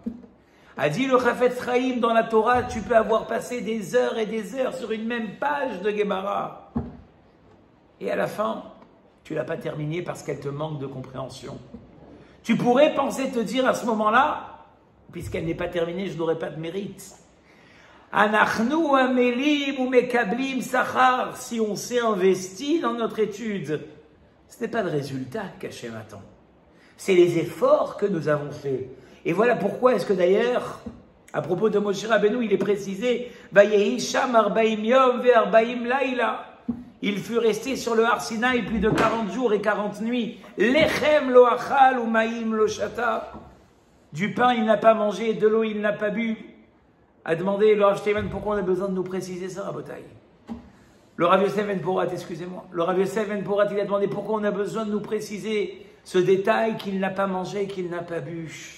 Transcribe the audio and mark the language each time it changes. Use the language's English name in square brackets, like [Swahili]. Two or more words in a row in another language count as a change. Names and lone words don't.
[French] A dit le Chafetz Chaim dans la Torah, tu peux avoir passé des heures et des heures sur une même page de Gemara. Et à la fin, tu ne l'as pas terminée parce qu'elle te manque de compréhension. Tu pourrais penser te dire à ce moment-là, puisqu'elle n'est pas terminée, je n'aurai pas de mérite. [Hebrew] אנחנו עמלים ומקבלים שכר, [French] si on s'est investi dans notre étude, ce n'est pas le résultat qu'Hachem attend. C'est les efforts que nous avons faits. Et voilà pourquoi est-ce que d'ailleurs, à propos de Moshe Rabbeinu, il est précisé [Hebrew] ויהי שם ארבעים יום וארבעים לילה. [French] Il fut resté sur le Har Sinaï plus de 40 jours et 40 nuits. [Hebrew] לחם לא אכל ומים לא שתה. [French] Du pain il n'a pas mangé, de l'eau il n'a pas bu. A demandé le Rav Steinman pourquoi on a besoin de nous préciser ça, Rabotai. Le Rav Yosef Ben Porat, excusez-moi. Le Rav Yosef Ben Porat, il a demandé pourquoi on a besoin de nous préciser ce détail qu'il n'a pas mangé, qu'il n'a pas bu.